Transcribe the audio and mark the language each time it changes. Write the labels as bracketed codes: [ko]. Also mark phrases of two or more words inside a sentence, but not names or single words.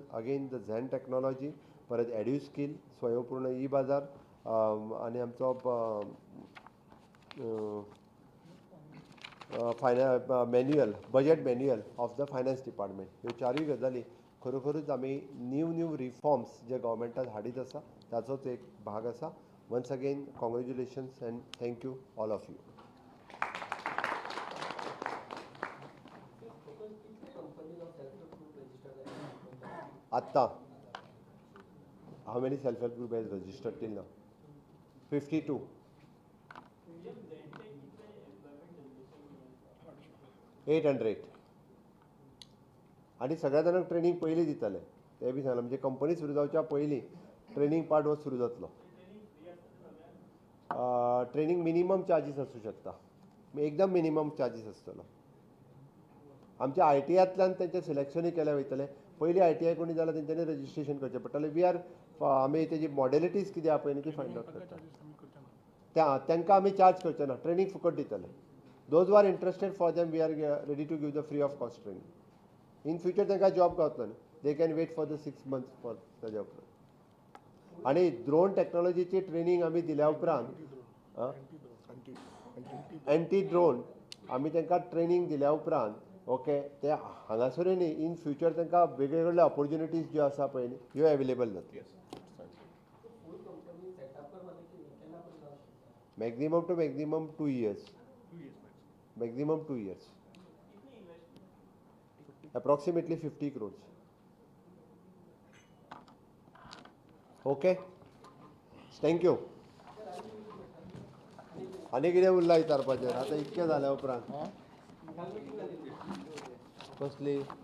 [en] again the Zen technology, [kok] परत एड्युस्कील, स्वयंपूर्ण ई बाजार आनी आमचो [en] manual budget manual of the finance department [kok] ह्यो 4ूय गजाली खरोखरूच आमी [en] new reforms [kok] जे गव्हर्मेंटान हाडीत आसा ताचोच एक भाग आसा. [en] Once again, congratulations and thank you, all of you. Atta, how many self-help group has registered till now? 52. eight hundred [kok] आणि सगळ्या जाणांक ट्रेनिंग पयलीं दिताले ते बी सांगलां म्हणजे कंपनी सुरू जावच्या पयलीं [en] training part [kok] हो सुरू जातलो. [en] training minimum charges [kok] आसूं शकता, एकदम [en] minimum charges [kok] आसतलो. आमच्या ITIंतल्यान तेंचें सिलेक्शनूय केलें वयतलें. पयलीं ITI कोणी जाल्यार तेंच्यांनी रजिस्ट्रेशन करचें पडटलें. [en] we are [kok] आमी तेजी मॉडेलिटीज कितें आहा पळय न्ही ती [en] find out [kok] करता. तांकां आमी चार्ज करचे ना, ट्रेनिंग फुकट दितले. [en] Those who are interested, for them we are ready to give the free of cost training. In future [kok] तांकां जॉब गावतलो न्ही, [en] they can wait for the 6 months for the job. [kok] आणि ड्रोन टेक्नॉलॉजीची ट्रेनिंग आमी दिल्या उपरांत [en] anti drone [kok] आमी तांकां ट्रेनिंग दिल्या उपरांत ओके ते हांगासरूय न्ही [en] in future [kok] तांकां वेगवेगळ्यो ऑपॉर्च्युनिटीज ज्यो आसा पळय न्ही ह्यो एवेलेबल जातल्यो. [en] maximum to maximum 2 years. Maximum 2 years. Approximately 50 crores. Okay. Thank you. [kok] आनी कितें उरलां विचारपाचें आतां इतकें जाल्या उपरांत कसली